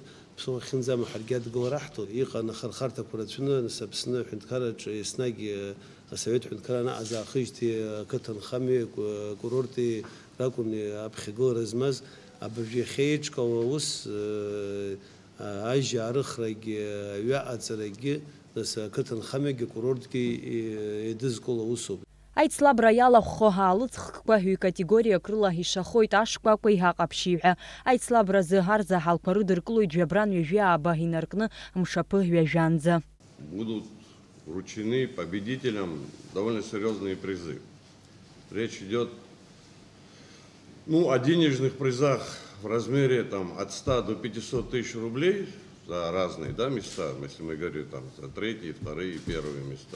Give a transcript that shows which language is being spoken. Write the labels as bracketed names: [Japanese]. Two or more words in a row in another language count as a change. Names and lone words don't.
[Abkhazian] Ԥсуа хьынӡама ҳаргьы адгылара ҳҭо иҟан ахырхарҭақәа рацәаны Аԥсны аҳәынҭқарраҿы еснагь асовет ҳәынҭқарра анаҟаз аахижьҭеи ақыҭанхамҩеи курорти ракәын аԥхьагылара змаз абыржә иахьа еиҿкаауа аус ажьа арыхрагьы аҩы аҵарагьы ақыҭанхамҩагьы курортгьы еидызкыло усуп. Аицлабра иалахәхо аалыҵхкқәа ҳҩ-категориак рыла ишахоит ашкәакәеи аҟаԥшьи ҳәа. Аицлабразы арзаҳалқәа рыдыркылоит жәабран ҩажәи ааба инаркны мшаԥы ҩажәанӡа. [Russian] Будут вручены победителям довольно серьезные призы. Речь идет о денежных призах в размере от 100 до 500 тысяч рублей за разные места, если мы говорим за третьи, вторые, первые места.